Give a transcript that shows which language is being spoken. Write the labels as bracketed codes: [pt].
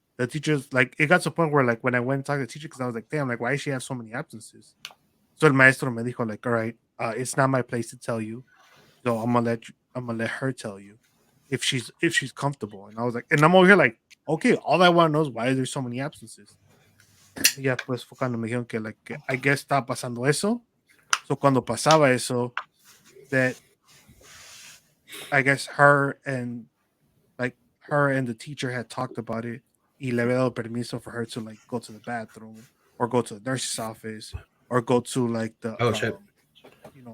[en] The teachers, like, it got to a point where like when I went and talked to the teacher, because I was like, damn, like why does she have so many absences? So [es] el maestro me dijo [en] like, all right, it's not my place to tell you, so I'm gonna let her tell you if she's comfortable. And I was like, and I'm over here like, okay, all I want to know is why is there so many absences. [es] Ya pues fue cuando me dijeron que like que [en] I guess [es] estaba pasando eso. [en] So [es] cuando pasaba eso, [en] that I guess her and the teacher had talked about it. [es] Y le había dado permiso [en] for her to like go to the bathroom, or go to the nurse's office, or go to like the Oh shit. I